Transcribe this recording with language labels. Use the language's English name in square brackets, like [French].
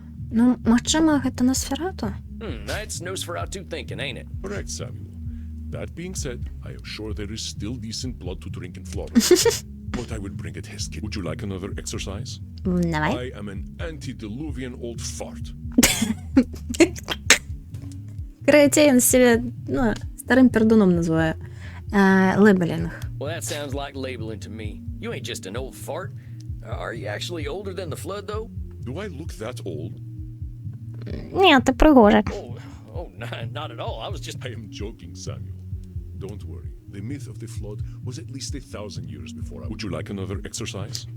[Belarusian] Ну, магчыма, гэта Носферату? [English] That's Nosferatu thinking, ain't it? Correct, Samuel. That being said, I am sure there is still decent blood to drink in Florida. But I will bring a test kit. Would you like another exercise? [Belarusian] Давай. [English] I am an antediluvian old fart. [Ukrainian] Короче, він себе, ну, старим пердуном називає. Лейбелінг. [English] Well, that sounds like labeling to me. You ain't just an old fart. Are you actually older than the flood, though? Do I look that old? [Ukrainian] Ні, ти пригожик. [English] Oh, not at all. I was just... I am joking, Samuel. Don't worry. The myth of the flood was at least 1,000 years before. Would you like another exercise?